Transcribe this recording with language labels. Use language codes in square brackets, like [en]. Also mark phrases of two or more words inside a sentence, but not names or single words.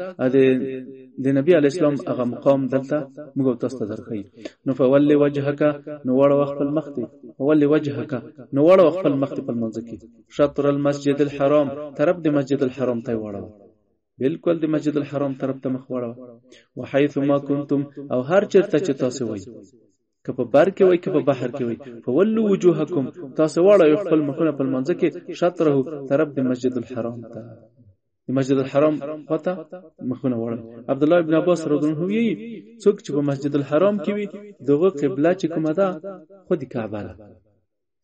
[ps] د نبی علی السلام هغه مقام دلته موږ تاسو ته درخی نو [ar] فولي وجهک [ps] نو وړو خپل مخ ته [ar] فولي وجهک [ps] نو وړو خپل مخ ته په منځ کې [ar] شطر المسجد الحرام [ps] طرف د مسجد الحرام ته وړو بالکل د مسجد الحرام طرف ته مخ وړو [ar] وحيث ما كنتم [ps] او هر چرته چې تاسو وای که په بر کې وای که په بحر کې وای [ar] فولوا وجوهکم [ps] تاسو وړو خپل مخونه په منځ کې شطره طرف د مسجد الحرام ته د مسجد الحرام پته مخونه وړو عبد الله ابن عباس [ar] رضی الله عنه [ps] وی څوک چې په مسجد الحرام کې وي دغه قبله چې کومه ده خو د کعبه ده